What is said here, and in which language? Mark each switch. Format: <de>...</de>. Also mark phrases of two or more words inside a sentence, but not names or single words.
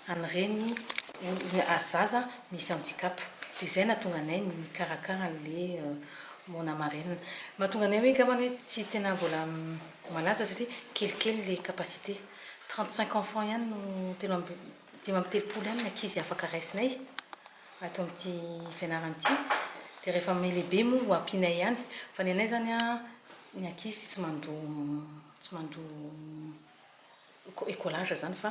<mg>reny azaza misy handicap dia izay nahatonga anay mikarakara le mona marenina mahatonga anay hoe gamany hoe tsy tena mbola malaza satria kelikely le</mg> <fr>capacité 35 enfants</fr> <mg>ihany no dimy amby telopolo ihany ny ankizy afaka raisinay ato amin'ity fianarana ity dia rehefa me lehibe moa ho ampianay ihany fa ny anay zany a ny ankizy tsy mandoa écolage zany fa</mg>